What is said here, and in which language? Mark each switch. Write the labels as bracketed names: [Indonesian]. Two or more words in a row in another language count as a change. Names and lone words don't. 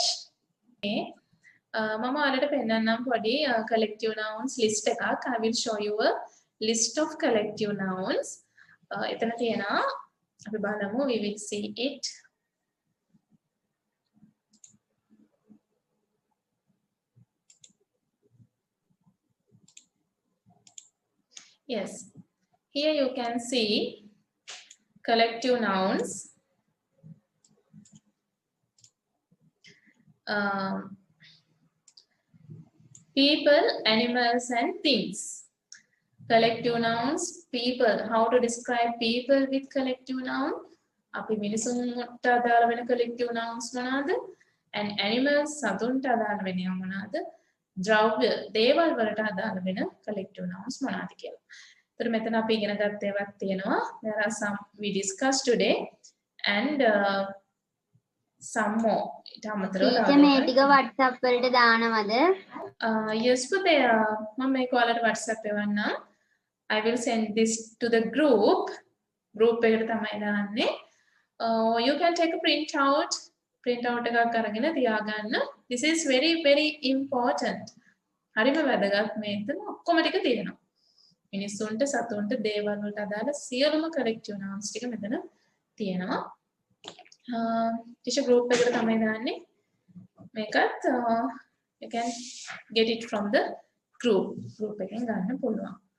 [Sinhala] Okay. මම ඔයාලට පෙන්නන්නම් පොඩි [English] collective nouns list [Sinhala] එකක්. [English] I will show you a list of collective nouns. [Sinhala] එතන තියෙනවා අපි බලමු. [English] We will see it. Yes. Here you can see collective nouns. People, animals, and things. Collective nouns, people. How to describe people with collective noun? [Sinhala] අපි මිනිසුන්ට අදාළ වෙන [English] collective nouns [Sinhala] මොනවාද? [English] And animals, [Sinhala] සතුන්ට අදාළ වෙනව මොනවාද? ද්‍රව්‍ය, දේවල් වලට අදාළ වෙන [English] collective nouns [Sinhala] මොනවාද කියලා. ඒතර මෙතන අපි ඉගෙන ගත්ත ඒවාක් තියෙනවා. [English] There are some we discussed today and some more. [Sinhala] ඊට අමතරව මේ ටික WhatsApp වලට දානවද? Yes, පුතේ මම මේක ඔයාලට WhatsApp එවන්නම්. [English] I will send this to the group. [Sinhala] Group එකට තමයි දාන්නේ. [English] You can take a print out [Sinhala] එකක් අරගෙන තියාගන්න. [English] This is very very important. [Sinhala] හරිම වැදගත් මේක ඔක්කොම ටික තියෙනවා. මිනිස්සුන්ට සතුන්ට දේවල් වලට අදාළ සියලුම [English] collective nouns [Sinhala] ටික මෙතන තියෙනවා. ටිෂර් group එකට තමයි දාන්නේ. [English] මේකත් you can get it from the group [Sinhala] එකෙන් ගන්න පුළුවන්.